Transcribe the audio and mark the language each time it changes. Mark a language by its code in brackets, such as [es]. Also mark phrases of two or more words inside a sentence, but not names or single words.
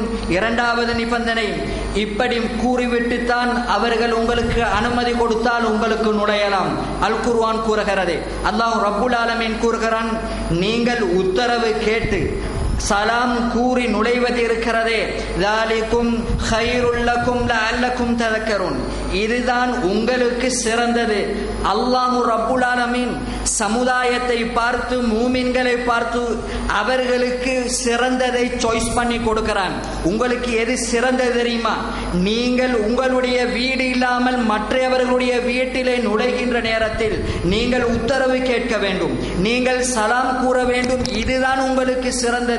[ta] இரண்டாவது நிபந்தனை, இப்படி கூறிவிட்டுத்தான் அவர்கள் உங்களுக்கு அனுமதி கொடுத்தால் உங்களுக்கு நுழையலாம். அல் குர்ஆன் கூறுகிறது, [ar] الله رب العالمين [ta] கூறுகிறான், நீங்கள் உத்தரவு கேட்டு சலாம் கூறி நுழைவது இருக்கிறதே, [ar] ذَلِكُمْ خَيْرٌ لَكُمْ لَعَلَّكُمْ تَذَكَّرُونَ, [ta] இதுதான் உங்களுக்கு சிறந்தது. [ar] الله رب العالمين [ta] சமுதாயத்தை பார்த்து, மூமின்களை பார்த்து அவர்களுக்கு சிறந்ததை சாய்ஸ் பண்ணி கொடுக்கிறான். உங்களுக்கு எது சிறந்தது தெரியுமா? நீங்கள் உங்களுடைய வீடு இல்லாமல் மற்றவர்களுடைய வீட்டிலே நுழைகின்ற நேரத்தில் நீங்கள் உத்தரவு கேட்க வேண்டும், நீங்கள் சலாம் கூற வேண்டும், இதுதான் உங்களுக்கு சிறந்தது.